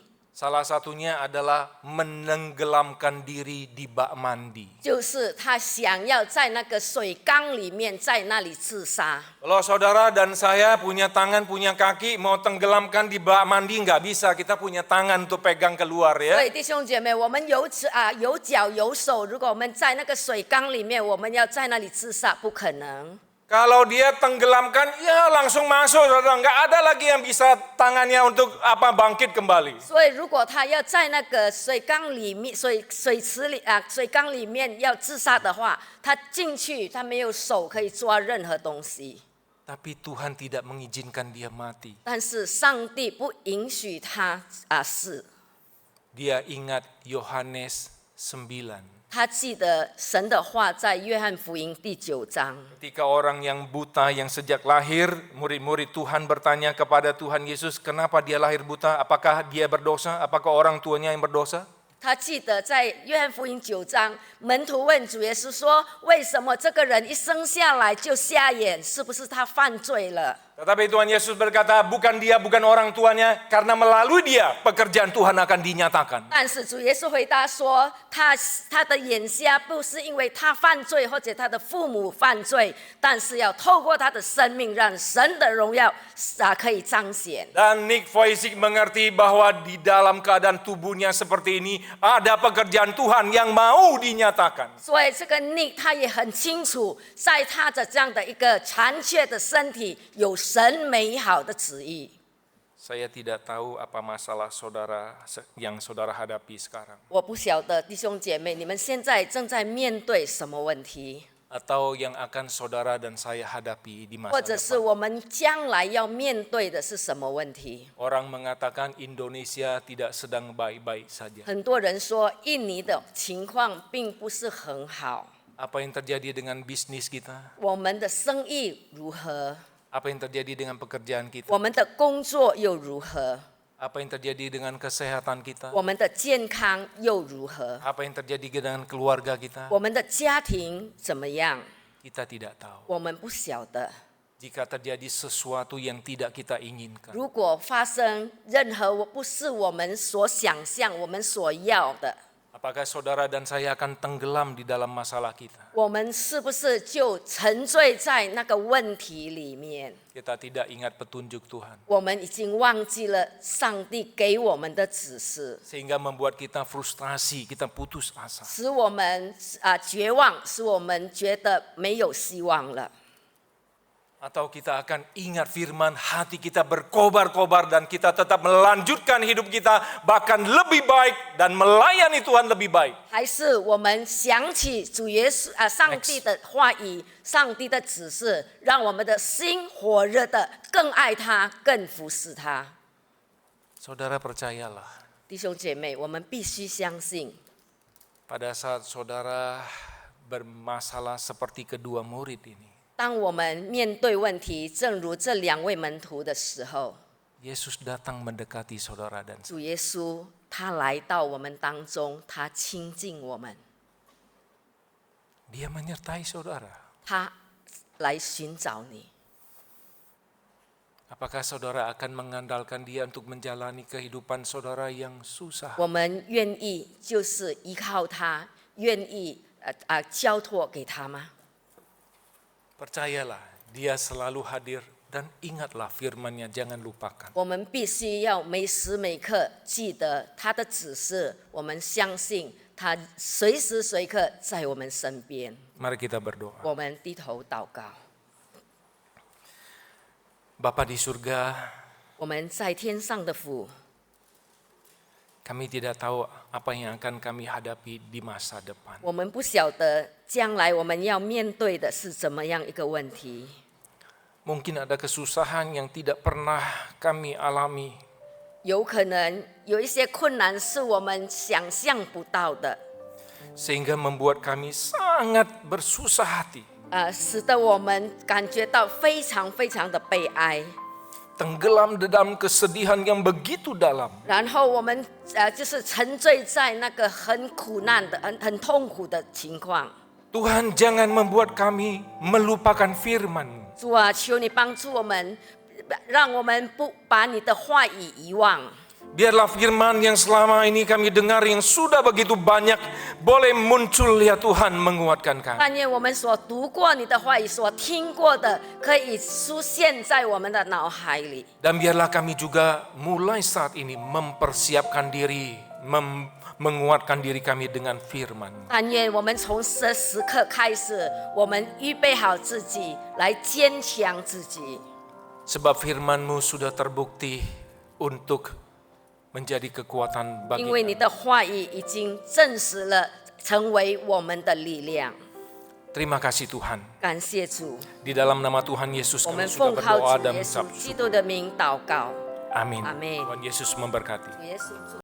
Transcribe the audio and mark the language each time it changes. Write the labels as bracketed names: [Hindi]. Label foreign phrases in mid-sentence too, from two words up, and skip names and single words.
[Indonesian] Salah satunya adalah menenggelamkan diri di bak mandi. [Chinese] 就是他想要在那个水缸里面，在那里自杀。 [Indonesian] Kalau saudara dan saya punya tangan, punya kaki, mau tenggelamkan di bak mandi nggak bisa. Kita punya tangan untuk pegang keluar [Chinese] 所 [Indonesian] ya. [Chinese] 以弟兄姐妹，我们有脚有手，如果我们在那个水缸里面，我们要在那里自杀，不可能。 [Indonesian] Kalau dia tenggelamkan, ya langsung masuk, saudara. Nggak ada lagi yang bisa tangannya untuk bangkit kembali. [Chinese] 所以如果他要在那个水缸里面、水缸里面要自杀的话，他进去，他没有手可以抓任何东西。 [Indonesian] Tapi Tuhan tidak mengizinkan dia mati. [Chinese] 但是上帝不允许他死。 [Indonesian] Dia ingat Yohanes 9. [Chinese] 他记得神的话在约翰福音第9章。 [Indonesian] Ketika orang yang buta yang sejak lahir, murid-murid Tuhan bertanya kepada Tuhan Yesus, kenapa dia lahir buta? Apakah dia berdosa? Apakah orang tuanya yang berdosa? [Chinese] 他记得在约翰福音9章，门徒问主耶稣说：“为什么这个人一生下来就瞎眼？是不是他犯罪了？” [Indonesian] Tetapi Tuhan Yesus berkata, bukan dia, bukan orang tuanya, karena melalui dia pekerjaan Tuhan akan dinyatakan. [Chinese] 但是主耶稣回答说：“他的眼瞎不是因为他犯罪或者他的父母犯罪，但是要透过他的生命，让神的荣耀可以彰显。” [Indonesian] Dan Nick Vujicic mengerti bahwa di dalam keadaan tubuhnya seperti ini, ada pekerjaan Tuhan yang mau dinyatakan. [Chinese] 所以这个Nick他也很清楚，在他的这样的一个残缺的身体，有神美好的旨意。 [Indonesian] Saya tidak tahu apa masalah saudara yang saudara hadapi sekarang. [Chinese] 我不晓得弟兄姐妹，你们现在正在面对什么问题， [Indonesian] Atau yang akan saudara dan saya hadapi di [Chinese] 或 [Indonesian] masa [Chinese] 者是 [Indonesian] depan. [Chinese] 我们将来要面对的是什么问题？ [Indonesian] Orang mengatakan Indonesia tidak sedang baik-baik saja. [Chinese] 很多人说印尼的情况并不是很好， [Indonesian] Apa yang terjadi dengan bisnis kita? [Chinese] 我们的生意如何？ [Indonesian] Apa yang terjadi dengan pekerjaan kita? [Chinese] 我们的工作又如何？ [Indonesian] Apa yang terjadi dengan kesehatan kita? [Chinese] 我们的健康又如何？ [Indonesian] Apa yang terjadi dengan keluarga kita? [Chinese] 我们的家庭怎么样？ [Indonesian] Kita tidak tahu. [Chinese] 我们不晓得。 [Indonesian] Jika terjadi sesuatu yang tidak kita inginkan, [Chinese] 如果发生任何不是我们所想象、我们所要的， [Indonesian] apakah saudara dan saya akan tenggelam di dalam masalah kita? [Chinese] 我们是不是就沉醉在那个问题里面？ [Indonesian] Kita tidak ingat petunjuk Tuhan, [Chinese] 我们已经忘记了上帝给我们的指示， [Indonesian] sehingga membuat kita frustrasi, kita putus asa. [Chinese] 使我们绝望，使我们觉得没有希望了。 [Indonesian] Atau kita akan ingat firman, hati kita berkobar-kobar dan kita tetap melanjutkan hidup kita bahkan lebih baik dan melayani Tuhan lebih baik. [Chinese] 还是我们想起主耶稣上帝的话语、上帝的指示，让我们的心火热的更爱他、更服侍他。 [Indonesian] Saudara percayalah, [Chinese] 弟兄姐妹，我们必须相信， [Indonesian] pada saat saudara bermasalah seperti kedua murid ini, [Chinese] 当我们面对问题，正如这两位门徒的时候， [Indonesian] Yesus datang mendekati saudara dan saya. [Chinese] 主耶稣他来到我们当中，他亲近我们， [Indonesian] Dia menyertai saudara. [Chinese] 他来寻找你。 [Indonesian] Apakah saudara akan mengandalkan dia untuk menjalani kehidupan saudara yang susah? [Chinese] 我们愿意就是依靠他，愿意交托给他吗？ [Indonesian] Percayalah, dia selalu hadir dan ingatlah firman-Nya, jangan lupakan. [Chinese] 我们必须要每时每刻记得他的指示，我们相信他随时随刻在我们身边。 [Indonesian] Mari kita berdoa. [Chinese] 我们低头祷告， [Indonesian] Bapa di surga, [Chinese] 我们在天上的父， [Indonesian] kami tidak tahu apa yang akan kami hadapi di masa depan. [Chinese] 我们不晓得将来我们要面对的是怎么样一个问题。 [Indonesian] Mungkin ada kesusahan yang tidak pernah kami alami. [Chinese] 有可能有一些困难是我们想象不到的， [Indonesian] Sehingga membuat kami sangat bersusah hati. [Chinese] 使得我们感觉到非常非常的悲哀。 [Indonesian] Tenggelam dalam kesedihan yang begitu dalam. [Chinese] 然后我们就是沉醉在那个很苦难的、很痛苦的情况。 [Indonesian] Tuhan, jangan membuat kami melupakan firman-Mu. [Chinese] 主啊，求你帮助我们，让我们不把你的话语遗忘。 [Indonesian] Biarlah firman yang selama ini kami dengar yang sudah begitu banyak boleh muncul ya Tuhan menguatkan kami. [Chinese] 但愿我们所读过你的话语、所听过的，可以出现在我们的脑海里。 [Indonesian] Dan biarlah kami juga mulai saat ini mempersiapkan diri, menguatkan diri kami dengan firman. [Chinese] 但愿我们从这时刻开始，我们预备好自己，来坚强自己。 [Indonesian] Sebab firman-Mu sudah terbukti untuk menjadi kekuatan bagi [Chinese] 因为你 [Indonesian] kami. [Chinese] 的话语已经证实了，成为我们的力量。 [Indonesian] Terima kasih Tuhan. [Chinese] 感谢主， [Indonesian] Di dalam nama Tuhan Yesus [Chinese] 我 [Indonesian] kami [Chinese] 们 [Indonesian] sudah [Chinese] 奉靠 [Indonesian] berdoa [Chinese] 主 [Indonesian] dan [Chinese] 耶稣 [Indonesian] mengucap [Chinese] 基督的名祷告。 [Indonesian] Amin. [Chinese] Amin. [Indonesian] Tuhan Yesus memberkati. [Chinese] 主耶稣。